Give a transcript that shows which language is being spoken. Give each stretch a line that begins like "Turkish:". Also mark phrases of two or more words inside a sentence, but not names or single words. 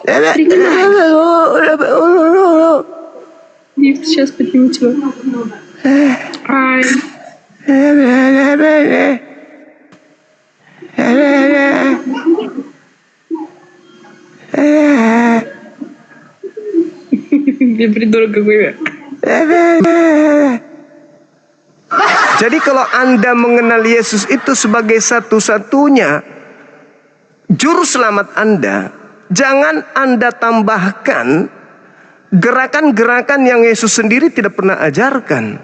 Russian: Лифт сейчас поднимет тебя. Ай. Dia придурок какой.
Indonesian: Jadi kalau Anda mengenal Yesus itu sebagai satu-satunya juru selamat Anda, jangan Anda tambahkan gerakan-gerakan yang Yesus sendiri tidak pernah ajarkan.